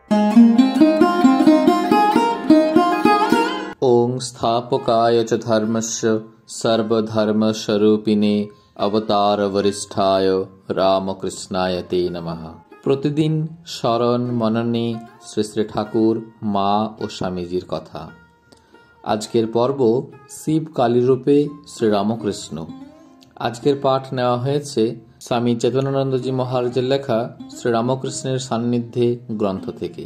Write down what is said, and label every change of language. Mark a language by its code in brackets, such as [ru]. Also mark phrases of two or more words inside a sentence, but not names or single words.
[sa] ओं स्थापकाय च धर्मस्य सर्वधर्मस्वरूपिणे अवतार वरिष्ठाय रामकृष्णाय ते नमः। [bn] प्रतिदिन স্মরণ মননে শ্রী শ্রী ঠাকুর, মা ও স্বামীজির কথা। আজকের পর্ব শিব কালী রূপে শ্রী রামকৃষ্ণ। আজকের পাঠ নেওয়া হয়েছে স্বামী চেতনানন্দজি মহারাজের লেখা শ্রী রামকৃষ্ণের সান্নিধ্যে গ্রন্থ থেকে।